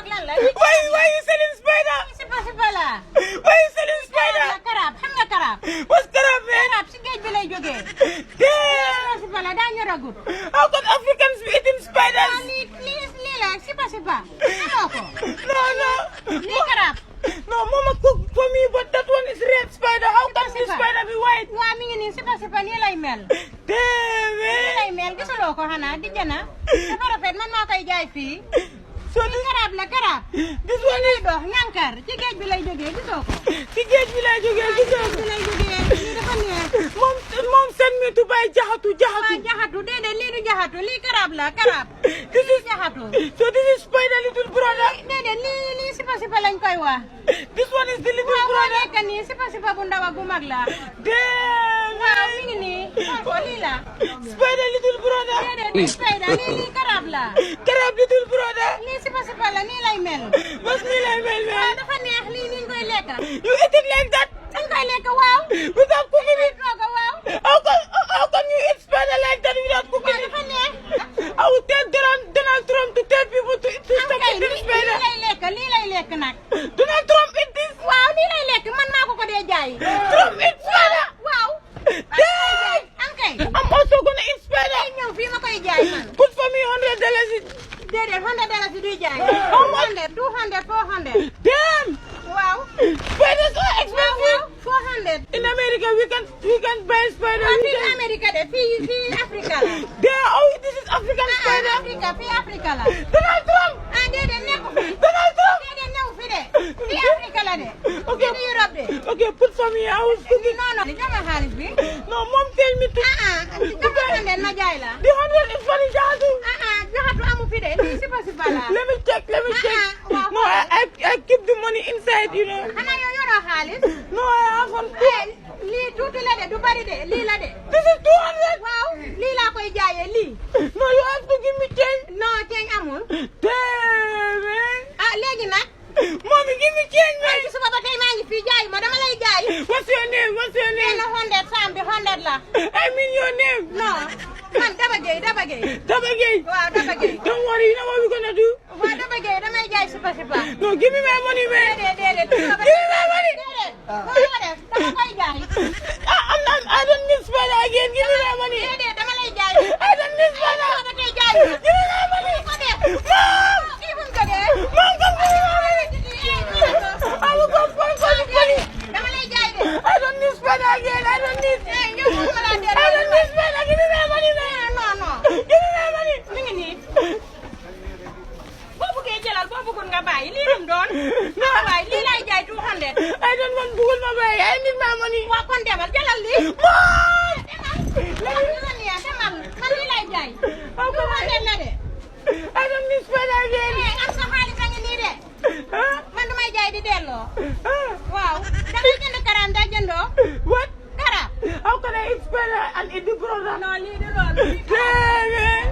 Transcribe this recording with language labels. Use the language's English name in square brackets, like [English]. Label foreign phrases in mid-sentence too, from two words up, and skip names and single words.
[Wolof] la. [English] Why you selling spider? [Wolof] Sipa la. [English] Why you selling spider? [Wolof] Karab xam nga karab. [English] What's crab, man? [Wolof] Karab si géej bi lay jógee. [English] Damn! [Wolof] Sipa la daa ñoragut. [English] How can Africans be eating spiders? [Wolof] lii la sipa. Xamoo ko. [English] No. [Wolof] Lii karab. [English] No, Mama cooked for me, but that one is red spider. How can this [Wolof] Sipa. [English] spider be white? [Wolof] Waa mi ngi nii sipa nii lay mel. [English] Damn, [Wolof] Nii [English] man. [Wolof] lay mel gisuloo ko xanaa di jëna. Dafa rafet man maa koy jaay fii. [English] So [Wolof] Lii karab la karab. [English] this one is [Wolof] dox ñankar ci géej bi lay jógee gisoo ko. ci géej bi lay jógee Ci géej bi lay jógee lii dafa neex. [English] Mom send me to buy jaxatu. [Wolof] Waa jaxatu déedéet lii du jaxatu lii karab la karab. [English] This is jaxatu. So this is spider little brother. [Wolof] déedéet lii sipa lañ koy wax. [English] This one is the little [Wolof] waaw moo [English] brother. [Wolof] nekk nii sipa bu ndaw ak bu mag la. [English] Damn, [Wolof] waaw [English] man. [Wolof] mi ngi nii xool ko lii la. [English] Spider little brother. [Wolof] déedéet lii spider lii karab la. [English] Crab little brother. [Wolof] lii sipa la nii lay mel. [English] What's me like, man? [Wolof] waaw dafa neex lii niñ koy lekk. [English] You eat it like that [Wolof] dañ koy lekk waaw. [English] without cooking it? [Wolof] tooga waaw. [English] How can you eat spider like that without cooking [Wolof] waaw [English] it? [Wolof] dafa neex. [English] I would tell Donald Trump to tell people to stop [Wolof] kay [English] eating spider. [Wolof] lii lay lekk nag. [English] Donald Trump eat this. [Wolof] waaw lii lay lekk man maa ko dee jaay. [English] Trump eat spider. [Wolof] waaw. [English] Damn. [Wolof] am kay. [English] I'm also gonna eat spider. [Wolof] ñëw fii ma koy jaay man. [English] Put for me $100. [Wolof] déedéet $100 duy jaay. [English] How much? [Wolof] 100 200 400. [English] Damn. [Wolof] waaw. [English] Spiders are expensive. [Wolof] 400. [English] In America, we can buy spider. [Wolof] waaw [English] We [Wolof] fii [English] can- [Wolof] Amérique de fii Afrique la. [English] Damn. Oh, this is African spider. [Wolof] Afrique la. [English] Donald Trump. [Wolof] déedéet nekku fi. [English] Donald Trump. [Wolof] déedéet newu fi de. fii Afrique la de. [English] Okay. [Wolof] fii Europe de. [English] Okay, put for me. I was cooking. [Wolof] non jox ma xaalis bi. [English] No, mom tell me to. [Wolof] jox ma 100 ma jaay la. [English] The 100 is for the jaadu. [Wolof] joxatu amu fi de lii sipa la. [English] Let me check. wow. No, I keep the money inside, you know. [Wolof] xanaa yow yoroo xaalis. [English] No, I haven't. [Wolof] lii tuuti la de du bari de lii la de. [English] This is 200. [Wolof] waaw lii laa koy jaayee lii. [English] No, you have to give me change. [Wolof] non ceeñ amul. [English] Damn, man. [Wolof] léegi nag. [English] Mommy, give me change, [Wolof] ay [English] man. [Wolof] ci suba ba tey maa ngi fii jaay ma dama lay jaay. [English] What's your name? [Wolof] benn 100 saam bi 100 la. [English] I mean your name. [Wolof] non man Daba Gueye. [English] Tabagay. [Wolof] waaw Daba Gueye. [English] Don't worry, you know what we're gonna do? [Wolof] waaw Daba Gueye damay jaay sipa. [English] No, give me my money, man. [Wolof] déedéet. [English] Give me my money. [Wolof] déedéet. moo ko def dama koy jaay. [English] I don't need spider again. Give me my money. [Wolof] déedéet dama lay jaay. [English] I don't need spider. [Wolof] suba ba tey jaay. [English] Give me my money. [Wolof] ko def. [English] Mom! [Wolof] kii bu mu ko def. [English] Mom, come give me my money. I will go for money. [Wolof] dama lay jaay de. [English] I don't need spider again. I don't need. [Wolof] ñëw ma la [English] I don't need spider. Give me my money, man. [Wolof] non. [English] Give me my money. [Wolof] mi ngi nii. boo bëggee jëlal boo bëggul nga bàyyi lii lu mu doon. waaye lii lay jaay 200. [English] I don't want bugul my buy. I need my money. [Wolof] waa kon demal jëlal lii. [English] Mom! [Wolof] demal demal man lii lay jaay. [English] How come [Wolof] 200 la de. [English] I don't need spider again. [Wolof] am sa xaalis a ngi nii de. Huh? man damay jaay di delloo. Huh? waaw dangay jënd karaam da jëndoo. [English] What? [Wolof] karaam. [English] How can I eat spider and eat the brother? [Wolof] non lii du loolu. [English] Damn it.